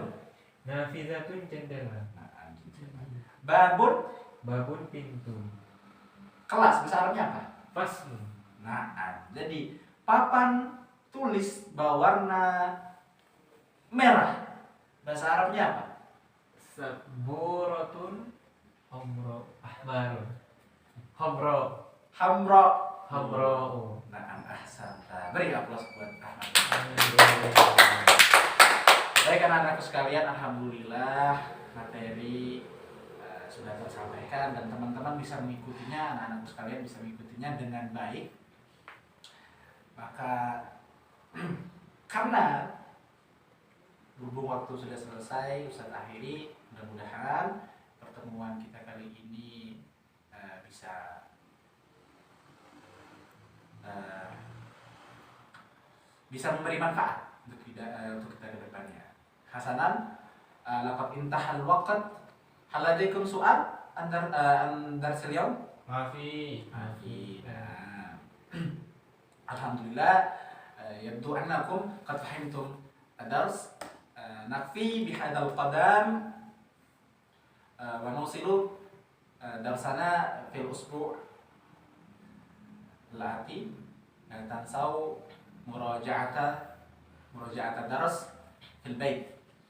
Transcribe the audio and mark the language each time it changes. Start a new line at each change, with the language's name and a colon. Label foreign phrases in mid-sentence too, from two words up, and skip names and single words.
Indonesian: Nafizatun jendela. Nah, babun Babun pintu. kelas, bahasa Arabnya apa? Faslun. Nah, jadi papan tulis berwarna merah. Bahasa Arabnya apa?
Arabic: سبورة حمراء أحمر.
Indonesian: Homro. Hamra. Homro. Nah, ahsanta. Beri aplaus buat Ahmad. Baik anak-anakku sekalian, alhamdulillah materi sudah tersampaikan dan teman-teman bisa mengikutinya, anak-anakku sekalian bisa mengikutinya dengan baik. Maka karena berhubung waktu sudah selesai, Ustaz akhiri. Mudah-mudahan pertemuan kita kali ini bisa memberi manfaat untuk kita ke depannya.
Arabic: حسنا، لقد انتهى الوقت. هل لديكم سؤال عن درس اليوم? Mafi. Nah, الحمد لله، يبدو أنكم قد فهمتم الدرس. نكتفي بهذا القدر ونواصل درسنا في الأسبوع الآتي لا تنسوا مراجعة الدرس في البيت.